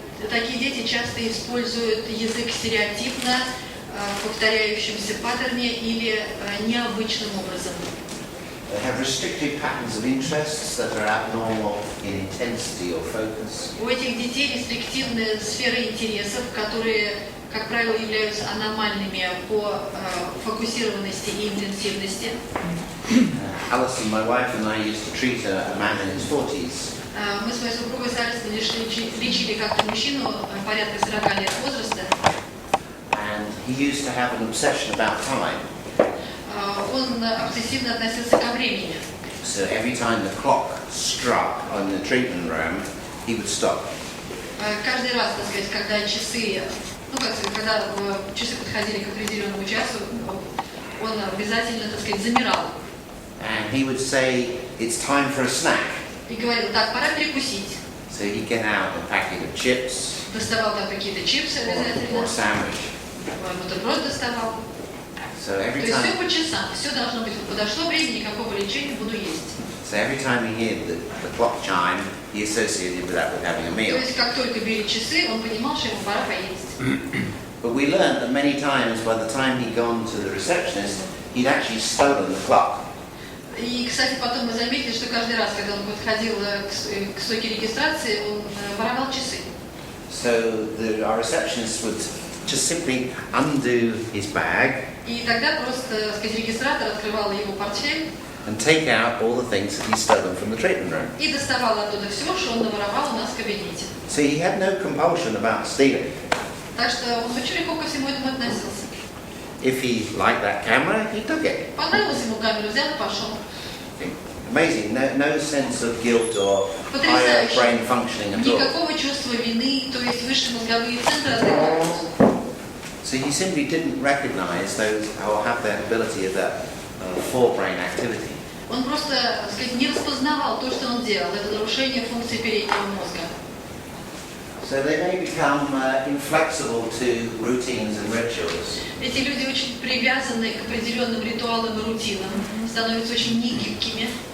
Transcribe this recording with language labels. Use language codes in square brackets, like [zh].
[ru] Такие дети часто используют язык стереотипно, повторяющимся паттерне или необычным образом. [en] They have restricted patterns of interests that are abnormal in intensity or focus. [ru] У этих детей рестриктивные сферы интересов, которые, как правило, являются аномальными по фокусированности и интенсивности. [en] Alison, my wife, and I used to treat a man in his 40s. [ru] Мы с моей супругой Алисом лечили как-то мужчину порядка 40 лет возраста. [en] And he used to have an obsession about time. [ru] Он обсессивно относился ко времени. [en] So every time the clock struck on the treatment room, he would stop. [ru] Каждый раз, так сказать, когда часы, когда часы подходили к определенному часу, он обязательно, так сказать, замирал. [en] And he would say, "It's time for a snack." [ru] И говорил: так, пора перекусить. [en] So he'd get out a packet of chips. [ru] Доставал там какие-то чипсы [en] Or [ru] обязательно. [en] a sandwich. [ru] Бутерброд доставал. [en] So [ru] То [en] every [ru] есть все [en] time, [ru] по часам, все должно быть. Подошло время, никакого лечения, буду есть. [en] so every time he heard the clock chime, he associated with that with having a [ru] То [en] meal. [ru] есть как только били часы, он понимал, что ему пора поесть. [en] But we learned that many times, by the time he'd gone to the receptionist, he'd actually stolen the clock. [ru] И, кстати, потом мы заметили, что каждый раз, когда он подходил к стойке регистрации, он воровал часы. [en] So our receptionist would just simply undo his bag [ru] И тогда просто, так сказать, регистратор открывал его портфель [en] and take out all the things that he'd stolen from the treatment room. [ru] и доставал оттуда все, что он наворовал у нас в кабинете. [en] So he had no compulsion about stealing. [ru] Так что он очень легко ко всему этому относился. [en] If he liked that camera, he took it. [ru] Понравилась ему камеру, взял и пошел. [en] Amazing, no sense of guilt or higher brain functioning at all. [ru] Никакого чувства вины, то есть высшие мозговые центры отдыхают. [en] So he simply didn't recognize those or have that ability of that forebrain activity. [ru] Он просто, так сказать, не распознавал то, что он делал. Это нарушение функции переднего мозга. [en] So they may become inflexible to routines and rituals. [ru] Эти люди очень привязаны к определенным ритуалам и рутинам, становятся очень негибкими.